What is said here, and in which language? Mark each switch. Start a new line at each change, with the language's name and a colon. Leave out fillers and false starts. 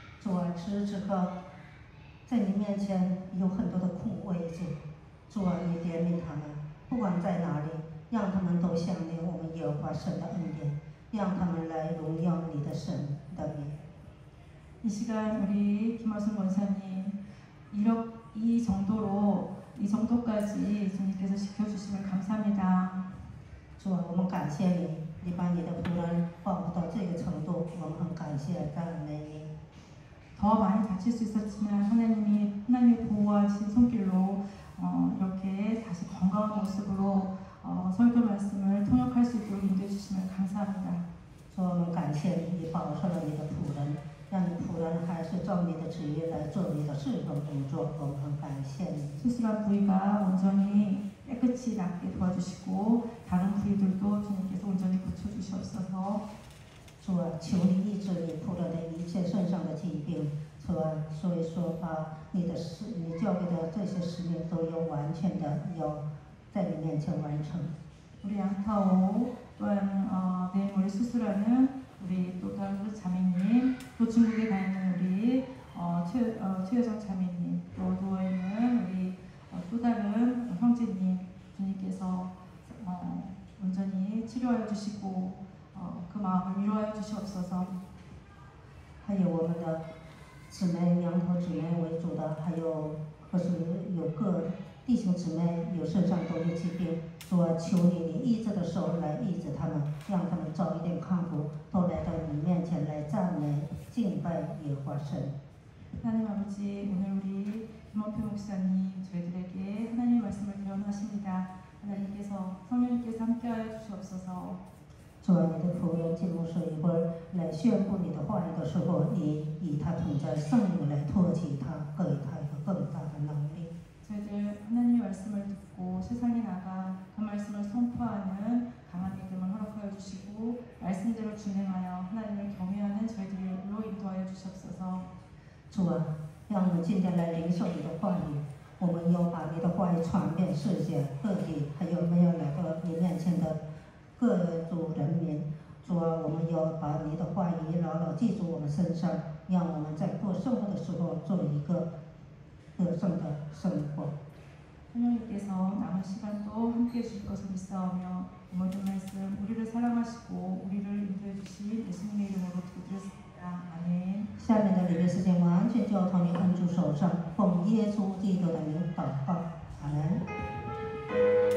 Chinese: 主啊，此时此刻在你面前有很多的空位置，主啊，你怜悯他们，不管在哪里，让他们都想念我们耶和华神的恩典，让他们来荣耀你的神的名。
Korean: 이 시간 우리 김화순 원사님 이 정도까지 주님께서 지켜주시면 감사합니다.
Chinese: 主啊，我们感谢你，你把你的仆人保护到这个程度，我们很感谢赞美你。
Korean: 더 많이 다칠 수 있었지만 하나님의 보호하신 손길로 이렇게 다시 건강한 모습으로 설교 말씀을 통역할 수 있도록 인도해 주시면 감사합니다.
Chinese: 主，我们感谢你，你保守了你的仆人，让你仆人还是照你的旨意来做你的侍奉工作，我们很感谢你。
Korean: 수술한 부위가 온전히 깨끗이 낫게 도와주시고 다른 부위들도 주님께서 온전히 고쳐주시옵소서.
Chinese: 主啊，求你医治你仆人的一切身上的疾病。主啊，所以说把你交给的这些使命都要完全的要在你面前完成。
Korean: 우리 양타오 또한 내일 모레 수술하는 우리 또 다른 자매님, 또 중국에 가 있는 우리 최여정 자매님, 또 누워 있는 우리 또 다른 형제님, 주님께서 온전히 치료하여 주시고 그 마음을 위로하여 주시옵소서.
Chinese: 还有我们的姊妹、羊头姊妹为主的，还有或是有个弟兄姊妹有身上都有疾病，主啊，求你医治的时候来医治他们，让他们早一点康复，都来到你面前来赞美、敬拜耶和华神。
Korean: 하나님 아버지, 오늘 우리 김원표 목사님 저희들에게 하나님의 말씀을 대언하십니다. 하나님께서 성령님께서 함께하여 주시옵소서.
Chinese: 主啊，你的仆人进牧师一会儿来宣布你的话语的时候，你以他同在，圣灵来托起他，给他一个更大的能力。
Korean: 저희들 하나님의 말씀을 듣고 세상에 나가 그 말씀을 선포하는 강한 믿음을 허락하여 주시고 말씀대로 준행하여 하나님을 경외하는 저희들로 인도하여 주시옵소서.
Chinese: 主啊，让我们今天来领受你的话语，我们要把你的话语传遍世界各地，还有没有来到你面前的各族人民。主啊，我们要把你的话语牢牢记住我们身上，让我们在过生活的时候做一个得胜的生活。
Korean: 성령님께서 남은 시간도 함께해 주실 것을 믿사오며 모든 말씀 우리를 사랑하시고 우리를 인도해 주신 예수님의 이름으로 기도드렸습니다. 아멘.
Chinese: 下面的礼拜时间完全交托你恩主手上，奉耶稣基督的名祷告，阿门。